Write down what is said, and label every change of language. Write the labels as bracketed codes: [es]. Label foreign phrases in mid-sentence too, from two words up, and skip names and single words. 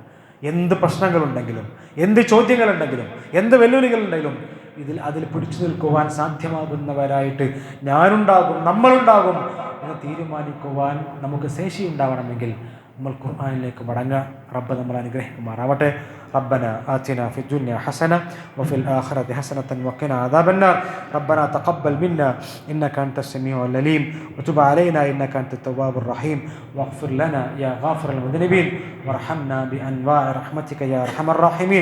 [ml] എന്ത് പ്രശ്നങ്ങളുണ്ടെങ്കിലും, എന്ത് ചോദ്യങ്ങളുണ്ടെങ്കിലും, എന്ത് വെല്ലുവിളികളുണ്ടെങ്കിലും അതിൽ പിടിച്ചു നിൽക്കുവാൻ സാധ്യമാകുന്നവരായിട്ട് ഞാനുണ്ടാകും, നമ്മളുണ്ടാകും എന്ന് തീരുമാനിക്കുവാൻ നമുക്ക് ശേഷി ഉണ്ടാവണമെങ്കിൽ നമ്മൾ ഖുർആനിലേക്ക് മടങ്ങുക. റബ്ബ് നമ്മൾ അനുഗ്രഹിക്കുമാറാവട്ടെ. [ar] ربنا آتنا في الدنيا حسنة وفي الآخرة حسنة وقنا عذاب النار. ربنا تقبل منا إنك أنت السميع العليم وتب علينا إنك أنت التواب الرحيم واغفر لنا يا غافر المذنبين وارحمنا بأنواع رحمتك يا أرحم الراحمين.